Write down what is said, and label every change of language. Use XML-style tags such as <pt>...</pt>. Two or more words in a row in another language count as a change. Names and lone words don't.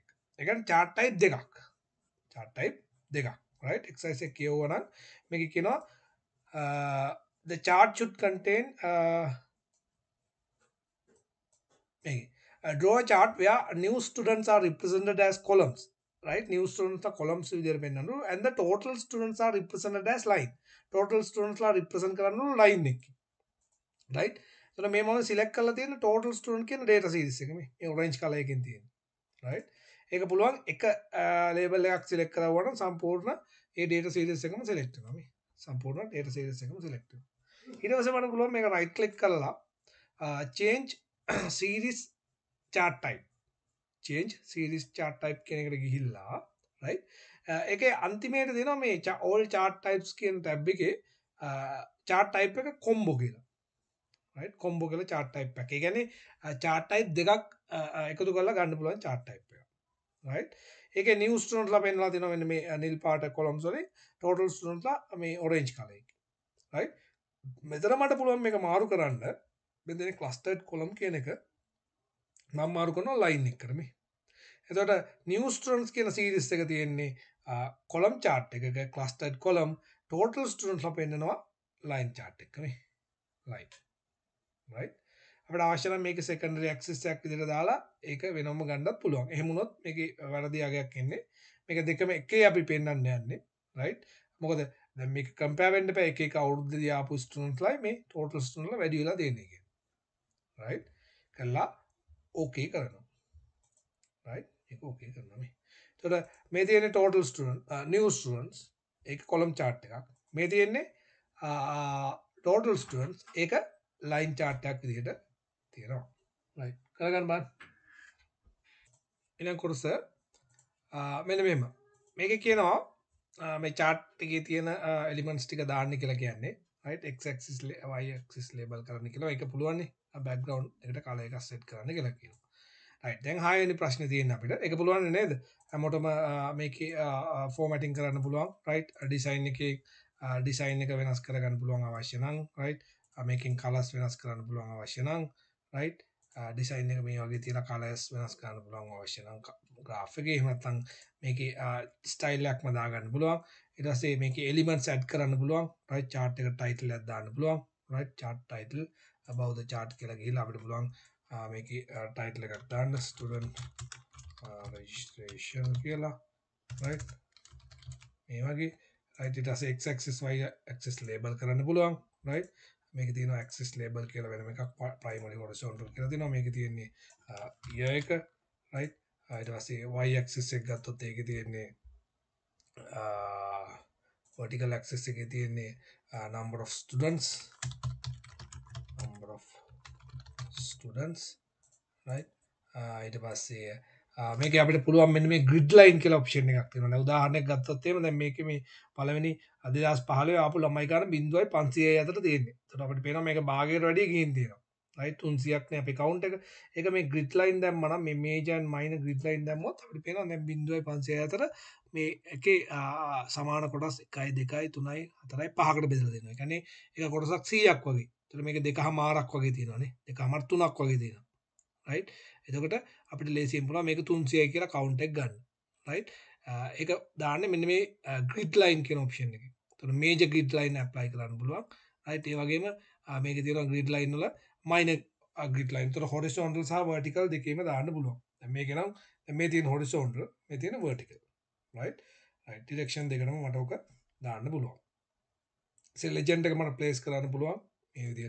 <si>ඒ කියන්නේ</si> <en>chart type දෙකක් right exercise</en> <si>එක කියවුවා නම් මේකේ කියනවා</si> <en>the chart should contain draw a chart where new students are represented as columns right new students are columns විදියට පෙන්නනු and the total students are represented as line total students</en> <si>ලා represent කරනු line එකකින්</si> <en>right</en> <si>එතකොට මේ මම select කරලා තියෙන</si> <en>total</en> <si>student කියන</si> <en>data series</en> <si>එක මේ</si> <en>orange color</en> <si>එකකින් තියෙන right ඒක පුළුවන් එක label එකක් select කරවුවා නම් සම්පූර්ණ ඒ</si> <en>data series</en> <si>එකම select වෙනවා මේ සම්පූර්ණ</si> <en>data series</en> <si>එකම select වෙනවා ඊට පස්සේ මට පුළුවන් මේක</si> <en>right click</en> <si>කරලා</si> <en>change series chart type change series chart type</en> <si>කියන එකට ගිහිල්ලා right ඒකේ අන්තිමේට දෙනවා මේ</si> <en>all chart types</en> <si>කියන tab එකේ</si> <en>chart type</en> <si>එක combo කියලා</si> <en>right combo</en> <si>කියලා</si> <en>chart type</en> <si>එකක්. ඒ කියන්නේ</si> <en>chart type</en> <si>දෙකක් එකතු කරලා ගන්න පුළුවන්</si> <en>chart type</en> <si>එක. right ඒකේ</si> <en>new student</en> <si>ලා පෙන්නලා තියෙනවා මෙන්න මේ නිල් පාට columns වලින්</si> <en>total student</en> <si>ලා මේ orange color එකේ. right මෙතන මට පුළුවන් මේක මාරු කරන්න මෙතන</si> <en>clustered column</en> <si>කියන එක මම මාරු කරනවා line එකකට මේ. එතකොට</si> <en>new students</en> <si>කියන series එක තියෙන්නේ</si> <en>column chart</en> <si>එකක</si> <en>clustered column total students</en> <si>ලා පෙන්නනවා</si> <en>line chart</en> <si>එක මේ.</si> <en>line right</en> <si>අපිට අවශ්‍ය නම් මේක</si> <en>secondary axis</en> <si>එකක් විදිහට දාලා ඒක වෙනම ගන්නත් පුළුවන්. එහෙම වුණොත් මේකේ වැරදි අගයක් එන්නේ. මේක දෙකම එකේ අපි පෙන්නන්න යන්නේ right මොකද දැන් මේක compare වෙන්න බෑ එක එක අවුරුද්දදී ආපු students ලා මේ</si> <en>total students</en> <si>ලා වැඩි වෙලා දෙන්නේ කියන්නේ. right කළා okay කරනවා right ඒක okay කරනවා මේ එතකොට මේ තියෙන්නේ</si> <en>total student new students</en> <si>ඒක</si> <en>column chart</en> <si>එකක්. මේ තියෙන්නේ</si> <en>total students</en> <si>ඒක</si> <en>line chart</en> <si>එකක් විදිහට තියෙනවා. right කරගන්න බලන්න. ඊළඟ කොටස මෙන්න මෙහෙම. මේකේ කියනවා මේ chart එකේ තියෙන elements ටික දාන්න කියලා කියන්නේ</si> <en>right x axis y axis label</en> <si>කරන්න කියලා. ඒක පුළුවන් නේ. background එකට color එකක් set කරන්න කියලා කියනවා. right දැන් 6 වෙනි ප්‍රශ්නේ තියෙන අපිට. ඒක පුළුවන් නේද? හැමෝටම මේකේ formatting කරන්න පුළුවන්</si> <en>right design</en> <si>එකේ design එක වෙනස් කරගන්න පුළුවන් අවශ්‍ය නම් right මේකෙන් colors වෙනස් කරන්න පුළුවන් අවශ්‍ය නම්</si> <en>right design</en> <si>එක මේ වගේ තියෙන colors වෙනස් කරන්න පුළුවන් අවශ්‍ය නම් graph එකේ එහෙම නැත්නම් මේකේ style එකක්ම දාගන්න පුළුවන් ඊට පස්සේ මේකේ elements add කරන්න පුළුවන්</si> <en>right chart</en> <si>එකට title එකක් දාන්න පුළුවන්</si> <en>right chart title above the chart</en> <si>කියලා ගිහලා අපිට පුළුවන් මේකේ title එකක් දාන්න</si> <en>student registration</en> <si>කියලා right මේ වගේ right ඊට පස්සේ</si> <en>x axis y axis label</en> <si>කරන්න පුළුවන් right මේක තියෙනවා</si> <en>axis label</en> <si>කියලා වෙනම එකක්</si> <en>primary horizontal</en> <si>කියලා තියෙනවා මේක තියෙන්නේ year එක right ඊට පස්සේ</si> <en>y axis</en> <si>එක ගත්තොත් ඒකේ තියෙන්නේ</si> <en>vertical axis</en> <si>එකේ තියෙන්නේ</si> <en>number of students right</en> <si>ඊට පස්සේ මේක අපිට පුළුවන් මෙන්න මේ</si> <en>grid line</en> <si>කියලා option එකක් තියෙනවා. දැන් උදාහරණයක් ගත්තොත් එහෙම දැන් මේකේ මේ පළවෙනි 2015 ආපු ළමයි ගන්න 0.500 අතර තියෙන්නේ. එතකොට අපිට පේනවා මේක භාගයට වැඩිය ගිහින් තියෙනවා. right 300ක් නේ අපේ count එක. ඒක මේ</si> <en>grid line</en> <si>දැම්ම නම් මේ</si> <en>major and minor grid line</en> <si>දැම්මොත් අපිට පේනවා දැන් 0.500 අතර මේ එකේ සමාන කොටස් 1 2 3 4 5කට බෙදලා දෙනවා. ඒ කියන්නේ එක කොටසක් 100ක් වගේ. එතකොට මේක දෙකමාරක් වගේ තියෙනවානේ. දෙකමාර 3ක් වගේ තියෙනවා. right එතකොට අපිට ලේසියෙන් පුළුවන් මේක 300යි කියලා count එක ගන්න right ඒක දාන්නේ මෙන්න මේ</si> <en>grid line</en> <si>කියන option එකේ. එතකොට</si> <en>major grid line apply</en> <si>කරන්න පුළුවන් right ඒ වගේම මේකේ තියෙනවා</si> <en>grid line</en> <si>වල</si> <en>minor grid line.</en> <si>එතකොට horizontal සහ vertical දෙකේම දාන්න පුළුවන්. දැන් මේකේ නම් දැන් මේ තියෙන horizontal මේ තියෙන vertical</si> <en>right direction</en> <si>දෙකම මට ඔක දාන්න පුළුවන්. ඉතින් legend එක මට place කරන්න පුළුවන් මේ විදිහට.</si>